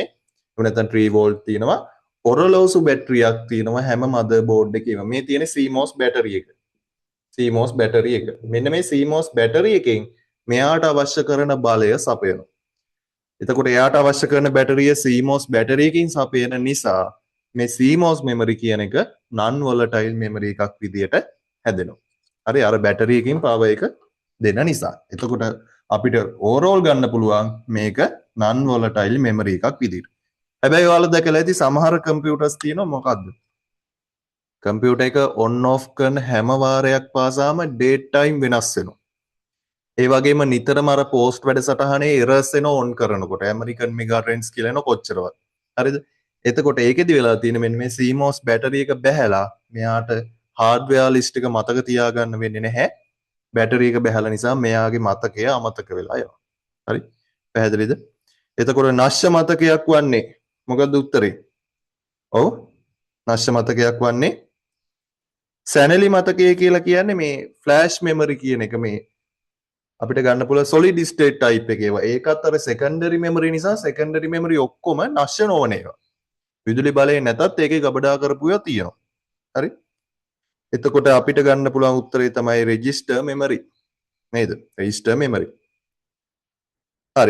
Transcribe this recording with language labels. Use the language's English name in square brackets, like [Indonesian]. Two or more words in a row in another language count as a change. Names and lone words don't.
[Sinhala] එහෙම නැත්නම් 3 volt තියෙනවා. ඔරලෝසු බැටරියක් තියෙනවා හැම motherboard එකේම. මේ තියෙන CMOS battery එක. CMOS බැටරි එක. මෙන්න මේ CMOS බැටරි එකෙන් මෙයාට අවශ්‍ය කරන බලය සපයනවා. එතකොට එයාට අවශ්‍ය කරන බැටරිය CMOS බැටරියකින් සපයන නිසා මේ [English] CMOS memory [Sinhala] කියන එක [English] non volatile memory [Sinhala] එකක් විදියට හැදෙනවා. හරි අර බැටරියකින් power එක දෙන නිසා. එතකොට අපිට overall ගන්න පුළුවන් මේක [English] non volatile memory [Sinhala] එකක් විදියට. හැබැයි ඔයාලා දැකලා ඇති සමහර කම්පියුටර්ස් තියෙනවා මොකද්ද? කම්පියුටර් එක [English] on off [Sinhala] කරන හැම වාරයක් පාසාම date time වෙනස් වෙනවා. ඒ වගේම නිතරම අර post වැඩසටහනේ errors එන on කරනකොට American mega trends කියලා එන කොච්චරවත්. හරිද? එතකොට ඒකෙදි වෙලා තියෙන මෙන්න මේ CMOS බැටරි එක බැහැලා මෙයාට [English] hardware list [Sinhala] එක මතක තියාගන්න වෙන්නේ නැහැ. බැටරි එක බැහැලා නිසා මෙයාගේ මතකය අමතක වෙලා යනවා. හරි? පැහැදිලිද? එතකොට නශ්‍ය මතකයක් වන්නේ මොකද්ද උත්තරේ? ඔව්. නශ්‍ය මතකයක් වන්නේ සැනලි මතකය කියලා කියන්නේ මේ [English] flash memory [Sinhala] කියන එක මේ අපිට ගන්න පුළුවන් [English] solid state type [Sinhala] එකේ ඒවා. ඒකත් අර [English] secondary memory [Sinhala] නිසා [English] secondary memory [Sinhala] ඔක්කොම නශ්‍ය නොවන ඒවා. විදුලි බලය නැතත් ඒකේ ගබඩා කරපු ඒවා තියෙනවා. හරි? එතකොට අපිට ගන්න පුළුවන් උත්තරේ තමයි [English] register memory. [Sinhala] නේද? [English] register memory. හරි.